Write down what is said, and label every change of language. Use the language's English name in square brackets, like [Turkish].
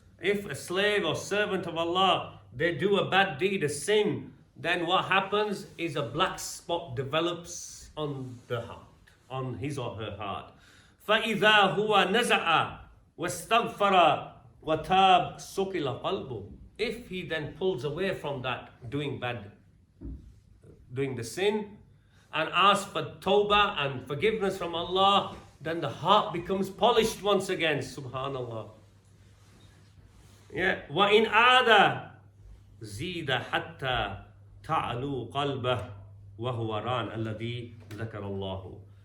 [English] If a slave or servant of Allah, they do a bad deed, a sin, then what happens is a black spot develops on the heart, on his or her heart. [Arabic] فإذا هو نزع واستغفر وتاب سقل قلبه. [English] If he then pulls away from that doing the sin, and asks for tawbah and forgiveness from Allah, then the heart becomes polished once again. Subhanallah. Yeah. [Arabic] وَإِنْ عَادَ زِيدَ حَتَّى تَعْلُو قَلْبَهُ وَهُوَ رَانْ الَّذِي ذَكَرَ اللَّهُ.